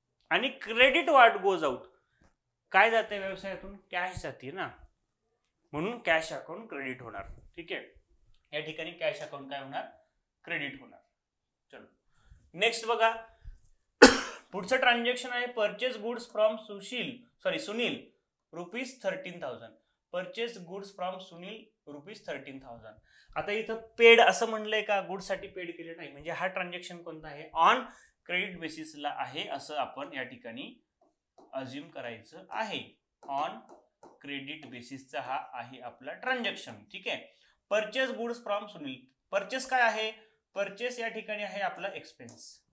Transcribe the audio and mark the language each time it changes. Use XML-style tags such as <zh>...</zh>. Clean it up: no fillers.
<mr>आणि</mr> <en>credit what goes out,</en> <mr>काय जाते व्यवसायातून, कॅश जाते ना, म्हणून कॅश अकाउंट क्रेडिट होणार. ठीक आहे, या ठिकाणी कॅश अकाउंट काय होणार, क्रेडिट होणार. चलो नेक्स्ट बघा, पुढचं ट्रान्झॅक्शन आहे</mr> <en>Purchase goods from Sunil ₹13,000. Purchase goods from Sunil ₹13,000.</en> <mr>आता इथं पेड असं म्हणलंय का, गुड्स साठी पेड केले नाही, म्हणजे हा ट्रान्झॅक्शन कोणता आहे, ऑन क्रेडिट बेसिसला आहे असं आपण या ठिकाणी अज्युम करायचं आहे. ऑन क्रेडिट बेसिसचा हा आहे आपला ट्रान्झॅक्शन. ठीक आहे,</mr> <en>Purchase goods from Sunil.</en> <mr>Purchase काय आहे, परचेस या ठिकाणी आहे आपला एक्सपेन्स.</mr>